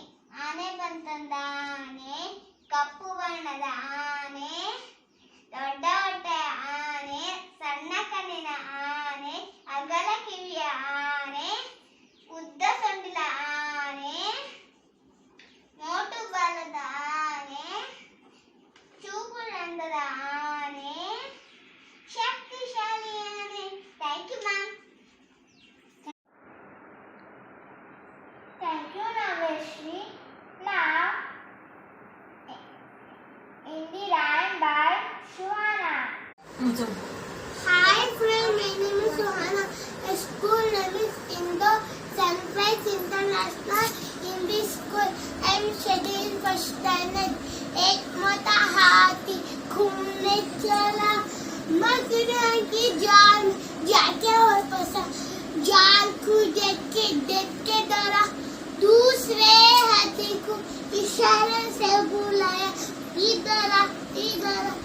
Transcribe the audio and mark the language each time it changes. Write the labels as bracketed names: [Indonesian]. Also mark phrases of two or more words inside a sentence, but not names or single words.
[Kannada] ಆನೆ ಬಂತೊಂದು ಆನೆ, ಕಪ್ಪು ಬಣ್ಣದ ಆನೆ, ದೊಡ್ಡ ಹೊಟ್ಟೆಯ ಆನೆ, ಸಣ್ಣ ಕಣ್ಣಿನ ಆನೆ, ಅಗಲ ಕಿವಿಯ ಆನೆ, ಉದ್ದ ಸೊಂಡಿಲ ಆನೆ, ಮೋಟು ಬಾಲದ ಆನೆ, ಚೂಪು ರಂಧ್ರದ ಆನೆ, ಶಕ್ತಿಶಾಲಿ ಆನೆ. [English] thank you ma'am. Thank you, Naveshri. Now, in the rhyme by Shuhana. Hi friend, my name is Johanna. My school name is Indo Sunrise International English School. I am studying first standard. [Hindi] एक मोटा हाथी घूमने चला, मगरमच्छ की जाल में जाके और फंसा। जाल को देख के डरा, दूसरे हाथी को इशारे से बुलाया, इधर आ इधर आ।